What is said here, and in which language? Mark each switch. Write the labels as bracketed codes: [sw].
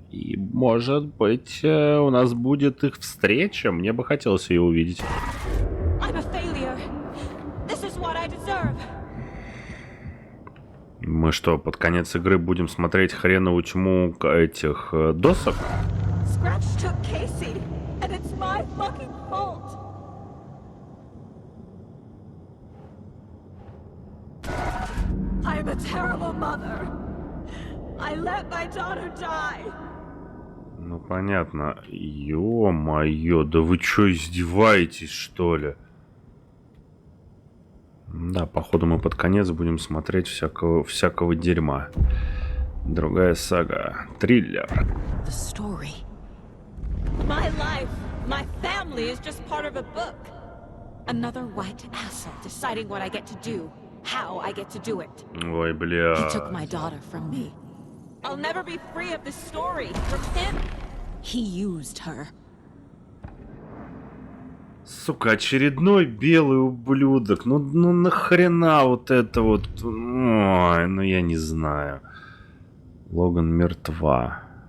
[ru] И, может быть, у нас будет их встреча, мне бы хотелось ее увидеть. [en] I'm a failure. This is what I deserve. [ru] Мы что, под конец игры будем смотреть хреновую тьму этих досок? [en] Scratch took Casey, and it's my fucking fault. I'm a terrible mother. I let my daughter die. [ru] Ну, понятно. Ё-моё, да вы чё, издеваетесь, что ли? Да, походу мы под конец будем смотреть всякого дерьма. Другая сага. Триллер. [en] The story. My life, my family is just part of a book. Another white asshole deciding what I get to do, how I get to do it. [ru] Ой, бля. [en] He took my daughter from me. I'll never be free of this story from him. He used her. [ru] Сука, очередной белый ублюдок. Ну нахрена вот это вот. Ой, ну я не знаю. Логан мертва.